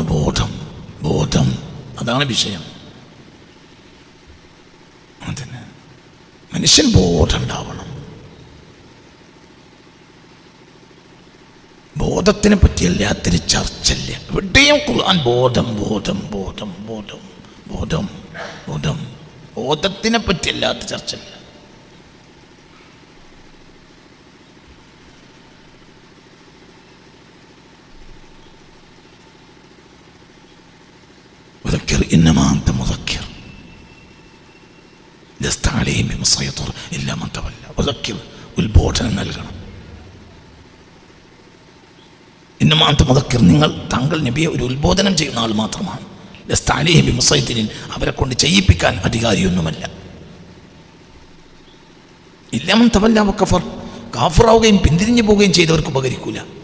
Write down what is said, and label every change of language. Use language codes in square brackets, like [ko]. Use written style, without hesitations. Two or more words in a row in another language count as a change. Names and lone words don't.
[ml] ബോധം അതാണ് വിഷയം. അതന്നെ മനുഷ്യൻ ബോധം ഉണ്ടാവണം. ബോധത്തിനെ പറ്റിയല്ലാത്തൊരു ചർച്ചയില്ല എവിടെയും. ഖുർആൻ ബോധത്തിനെ പറ്റിയല്ലാത്ത ചർച്ചയില്ല. [ar] إنما أنت مذكر لست عليهم بمسيطر إلا من تولى وذكر [ml] ഉത്ബോധനം നൽകണം. [ar] إنما أنت مذكر, [ml] താങ്കൾ നബിയെ ഒരു ഉത്ബോധനം ചെയ്യുന്ന ആൾ മാത്രമാണ്. [ar] لست عليهم بمسيطر, [ml] അവരെ കൊണ്ട് ചെയ്യിപ്പിക്കാൻ അധികാരിയൊന്നുമല്ല. [ar] إلا من تولى وكفر, [ml] കാഫിറാവുകയും പിന്തിരിഞ്ഞു പോവുകയും ചെയ്തവർക്ക് ഉപകരിക്കൂല.